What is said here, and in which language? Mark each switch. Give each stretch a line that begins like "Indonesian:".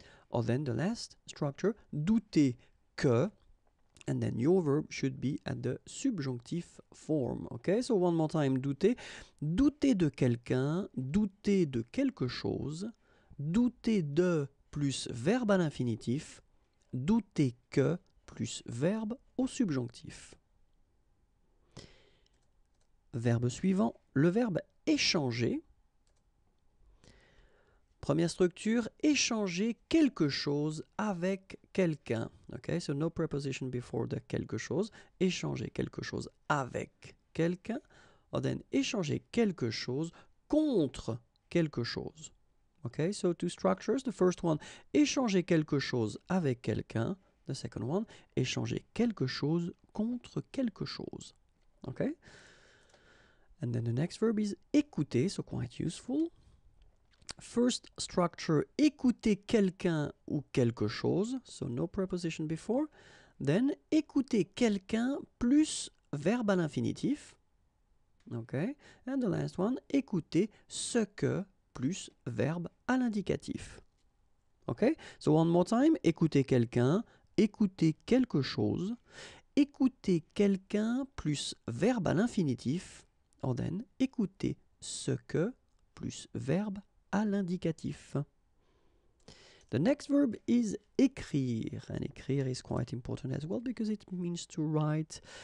English: Or then the last structure, douter que, and then your verb should be at the subjunctive form. Okay, so one more time, douter.
French: Douter de quelqu'un, douter de quelque chose, douter de plus verbe à l'infinitif, douter que plus verbe au subjonctif. Verbe suivant, le verbe échanger. Première structure, échanger quelque chose avec quelqu'un.
English: Okay, so no preposition before the quelque chose.
French: Échanger quelque chose avec quelqu'un.
English: Or then
French: échanger quelque chose contre quelque chose.
English: Okay, so two structures. The first one,
French: échanger quelque chose avec quelqu'un.
English: The second one,
French: échanger quelque chose contre quelque chose.
English: Okay? And then the next verb is écouter, so quite useful. First structure,
French: écouter quelqu'un ou quelque chose,
English: so no preposition before.
French: Then, écouter quelqu'un plus verbe à l'infinitif. Okay.
English: And the last one,
French: écouter ce que plus verbe à l'indicatif. Okay.
English: So one more time,
French: écouter quelqu'un, écouter quelque chose, écouter quelqu'un plus verbe à l'infinitif.
English: Or then,
French: écouter ce que plus verbe à l'indicatif.
English: The next verb is écrire, and écrire is quite important as well because it means to write.